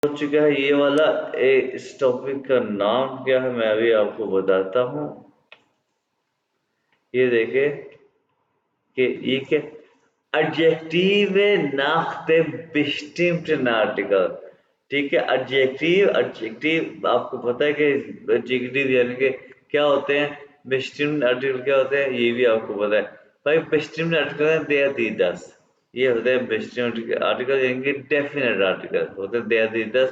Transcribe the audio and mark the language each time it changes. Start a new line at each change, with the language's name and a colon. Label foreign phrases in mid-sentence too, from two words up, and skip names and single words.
Hindi: हो चुका है ये वाला। इस टॉपिक का नाम क्या है मैं अभी आपको बताता हूँ। ये देखे कि ये क्या एडजेक्टिव
German: nach dem bestimmten Artikel।
Hindi: ठीक है, एडजेक्टिव एडजेक्टिव आपको पता है कि एडजेक्टिव यानी कि क्या होते हैं,
German: bestimmte Artikel
Hindi: क्या होते हैं ये भी आपको पता है। भाई
German: bestimmte Artikel
Hindi: है
German: der die das,
Hindi: ये होता है
German: bestimmte Artikel
Hindi: यानी कि
English: definite article
Hindi: होते हैं
German: der die das.